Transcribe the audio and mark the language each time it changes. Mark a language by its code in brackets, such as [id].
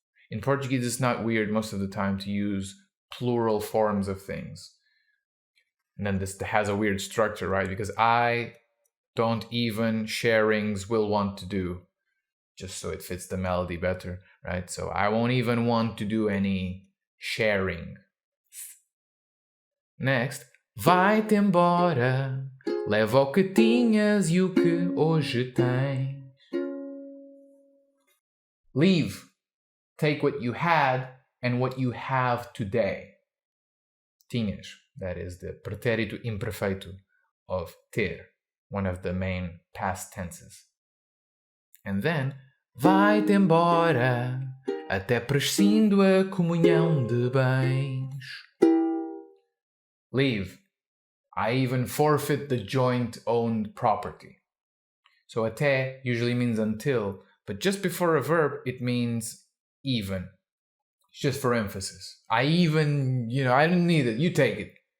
[en] In Portuguese, it's not weird most of the time to use plural forms of things. And then this has a weird structure, right? Because I don't even sharings will want to do, just so it fits the melody better, right? So I won't even want to do any sharing. Next, [pt] vai-te embora, leva o que tinhas e o que hoje tens. [en] Leave. Take what you had and what you have today. Tinhas, that is the pretérito imperfeito of ter, one of the main past tenses. And then, [pt] vai-te embora, até prescindo a comunhão de bens. [en] Leave. I even forfeit the joint-owned property. So até usually means until, but just before a verb, it means even. It's just for emphasis. I even, I don't need it. You take it.